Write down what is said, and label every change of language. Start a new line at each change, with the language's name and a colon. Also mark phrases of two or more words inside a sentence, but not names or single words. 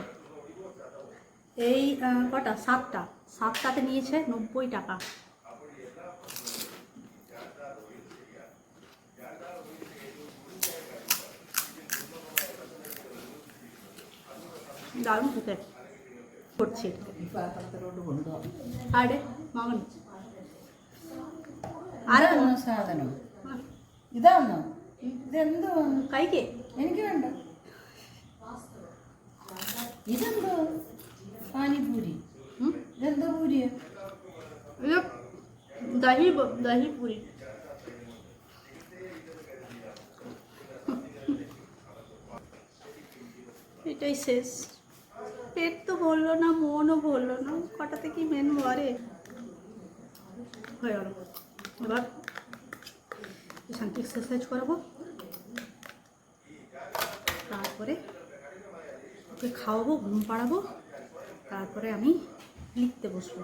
Bangla: এই কটা 7টাতে নিয়েছে 90 টাকা। দারুণ খেতে করছি।
Malayalam: ആടെ മാമൻ ആരാണ് സാധനം? ഇതാണോ? ഇതെന്തോ കഴിക്കേ? എനിക്ക് വേണ്ട. ഇതെന്തോ പാനിപൂരി? ഇതെന്തോ പൂരിയാ? ഇത് ദഹി പൂരി।
Bangla: এটাই শেষ। পেট তো ভরলো না, মনও ভরলো না, কটাতে কি মেন ভরে? হয়ে গেল। এবার শান্তি এক্সারসাইজ করাবো, তারপরে ওকে খাওয়াবো, ঘুম পাড়াবো, তারপরে আমি লিখতে বসবো।